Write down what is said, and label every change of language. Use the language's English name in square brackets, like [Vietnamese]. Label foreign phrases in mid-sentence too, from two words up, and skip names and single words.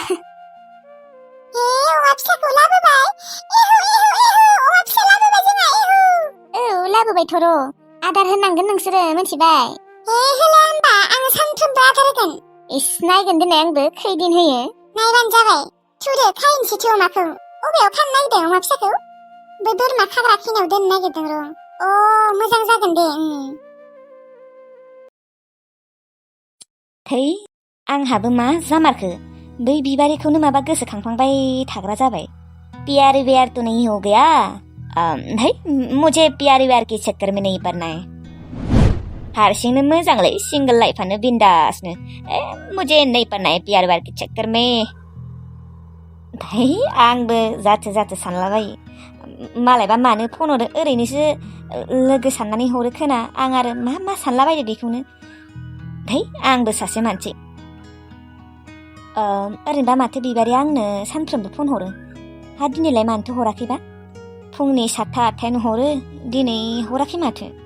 [Bodo] अमा फिसाखौ लाबोबाय इहु इहु इहु अमा फिसा लाबोबाय जोंहा इहु औ लाबोबायथ' र' आदार होनांगोन नोंसोरो मिथिबाय होला होमबा आं सानफ्रोमबो आदार होगोन इस नायगोन दिनै आंबो खैदिन होयो नायबानो जाबाय थुदो खायनोसैथ' अमाखौ अबेयाव फाननो नागिरदों अमा फिसाखौ बै बोरमा खाग्रा खिनियाव दोननो नागिरदों र' मोजां जागोन दे थै आंहाबो मा जामारखो बै बिबारिखौनो माबा गोसोखांफ्लांबाय थाग्रा जाबाय [Hindi] प्यार व्यार तो नहीं हो गया है मुझे प्यार व्यार के चक्कर में नहीं पड़ना है [Bodo] हारसिंनो मोजांलै सिंगल लाइफआनो बिन्दासनो [Hindi] मुझे नहीं पड़ना है प्यार व्यार के चक्कर में [Bodo] है आंबो जाथो सानलाबायो मालायबा मानो फन हरो ओरैनोसो लोगो साननानै हरो खोना आं आरो मा सानलाबायदो बेखौनो है आंबो सासे मानसि ओरैनोबा माथो बिबारिया आंनो सानफ्रोमबो फन हरो हा दिनैलाय मानोथो हराखैबा फुंनि 7:00 8:00 हरो दिनै हराखै माथो